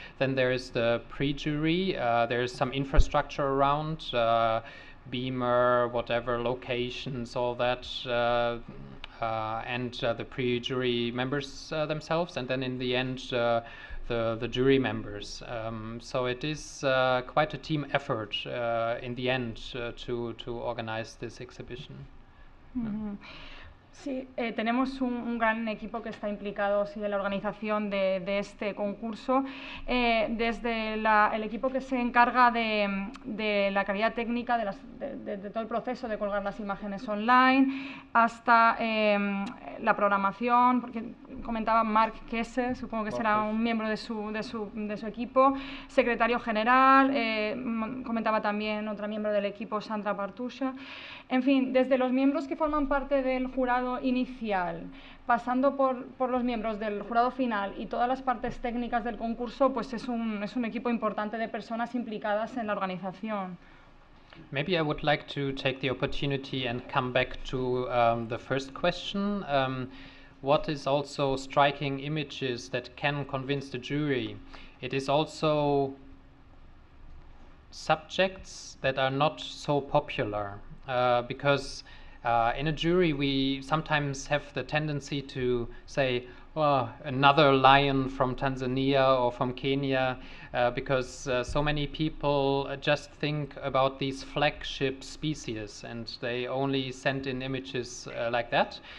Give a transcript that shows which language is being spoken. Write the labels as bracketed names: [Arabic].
[English] Then there is the pre-jury. There's some infrastructure around, beamer, whatever, locations, all that, and the pre-jury members themselves, and then in the end the jury members. So it is quite a team effort in the end to organize this exhibition. Mm-hmm. [Spanish] Sí, tenemos un gran equipo que está implicado en la organización de este concurso, desde el equipo que se encarga de la calidad técnica, de todo el proceso de colgar las imágenes online, hasta la programación, porque comentaba Mark Kesse, supongo que será un miembro de su equipo, secretario general, comentaba también otra miembro del equipo, Sandra Bartusha. En fin, desde los miembros que forman parte del jurado inicial, pasando por los miembros del jurado final y todas las partes técnicas del concurso, pues es un equipo importante de personas implicadas en la organización. [English] Maybe I would like to take the opportunity and come back to the first question. What is also striking images that can convince the jury? It is also subjects that are not so popular, because in a jury we sometimes have the tendency to say, oh, another lion from Tanzania or from Kenya, because so many people just think about these flagship species and they only send in images like that.